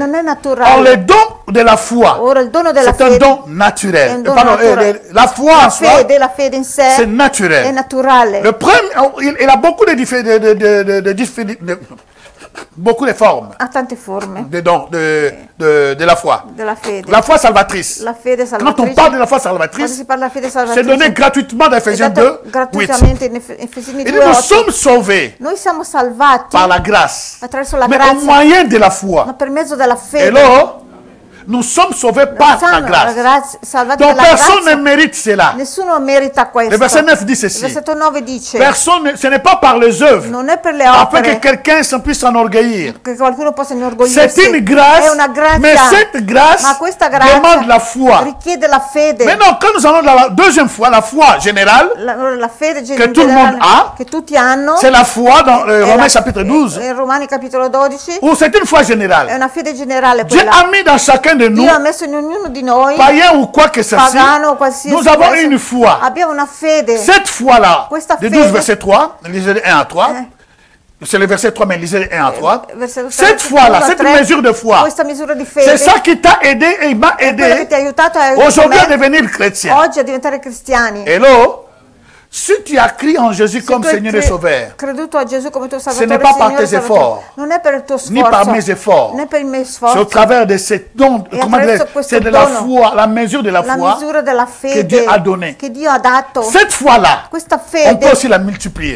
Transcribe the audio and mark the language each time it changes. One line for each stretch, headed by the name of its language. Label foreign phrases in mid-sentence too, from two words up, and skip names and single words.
French: Or, le don de la foi, c'est un don naturel. La foi en soi, c'est naturel. Le premier, il a beaucoup de beaucoup de formes.
Italian: Ha tante forme.
French: De la foi.
Italian: Della fede.
French: La foi salvatrice.
Italian: La fede salvatrice.
French: Quand on parle de la foi salvatrice, c'est donné gratuitement dans Ephésiens 2, 8. Et nous sommes sauvés par la grâce, mais au moyen de la foi.
Italian: Ma per mezzo della fede.
French: Et là, nous sommes sauvés par la grâce. Donc personne ne mérite cela.
Italian: Nessuno merita questo.
French: Le verset 9 dit ceci.
Italian: Il versetto 9 dice.
French: Personne, ce n'est pas par les œuvres.
Italian: Non è per le
French: afin
Italian: opere.
French: que quelqu'un s'en puisse s'enorgueillir.
Italian: Che qualcuno possa inorgoglirsi.
French: C'est une grâce.
Italian: È una grazia.
French: Mais cette grâce
Italian: ma questa grazia
French: demande la foi.
Italian: Richiede la fede.
French: Maintenant, quand nous allons la deuxième fois, la foi générale.
Italian: La fede
French: que tout le monde a.
Italian: Che tutti hanno.
French: C'est la foi dans Romains chapitre 12.
Italian: Romani capitolo 12.
French: Ou c'est une foi générale.
Italian: È una fede generale
French: Dieu
Italian: quella.
French: a mis dans chacun de nous.
Italian: Dio ha messo in ognuno di noi,
French: païen ou quoi que ce soit, nous avons une foi.
Italian: Abbiamo una fede.
French: Cette foi-là, de 12 verset 3, lisez 1 à 3. C'est le verset 3, mais lisez 1 à 3. Cette foi-là, cette mesure de foi, c'est ça qui t'a aidé et m'a aidé aujourd'hui à devenir chrétien.
Italian: Oggi a diventare cristiani.
French: Hello? Si tu as cru en Jésus comme Seigneur et Sauveur, ce n'est pas par tes efforts, ni par mes efforts, c'est au travers de ces dons, c'est de la foi, la mesure de la foi que Dieu a donné. Cette foi-là, on peut aussi la multiplier.